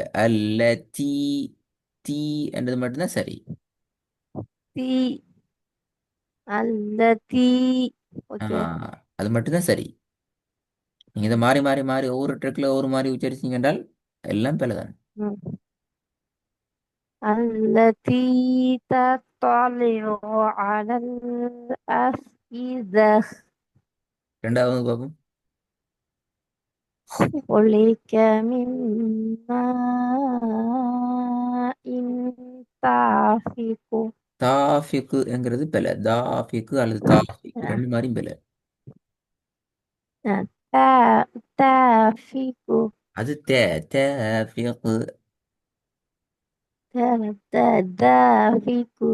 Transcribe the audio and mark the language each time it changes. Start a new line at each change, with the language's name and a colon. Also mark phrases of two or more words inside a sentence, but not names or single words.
Tamil: அல்ல தீ தீ என்றது மட்டும்தான் சரி.
Arabic: تي التي. ஆ,
Tamil: ஓகே. அது மட்டும்தான் சரி. நீங்க இதை மாறி மாறி மாறி ஒவ்வொரு ட்ரெக்ல ஒவ்வொரு மாதிரி உச்சரிச்சீங்க என்றால் எல்லாம் பிழை தான். ம்.
Arabic: التي تطلع على الأفئدة.
Tamil: ரெண்டாவது பார்ப்போம்.
Arabic: خلق من ماء دافق.
Tamil: தாஃபிக்குங்கிறது பிழை. தாஃபிக்கு அல்லது தாஃபிக் ரெண்டு மாதிரியும் பிழை.
Arabic: دافق.
Tamil: அது தேஃபிக்கு.
Arabic: دافق.